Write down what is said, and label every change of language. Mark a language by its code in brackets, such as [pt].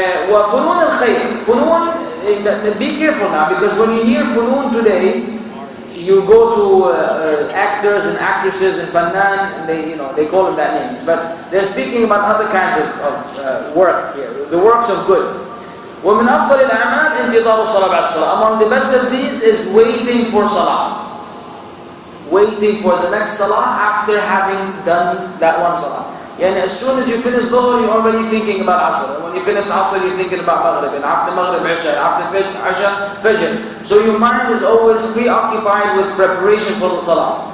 [ar] وفنون الخير. [en] Funun, be careful now, because when you hear funun today, you go to actors and actresses and fannan, and they call them that names. But they're speaking about other kinds of work here, the works of good. [ar] ومن أفضل الأعمال انتظار الصلاة بعد الصلاة. [en] Among the best of deeds is waiting for Salah. Waiting for the next Salah after having done that one Salah. Yani as soon as you finish Dhuhr, you're already thinking about Asr. And when you finish Asr, you're thinking about Maghrib. And after Maghrib, Isha. After Isha, Fajr. So your mind is always preoccupied with preparation for the Salah.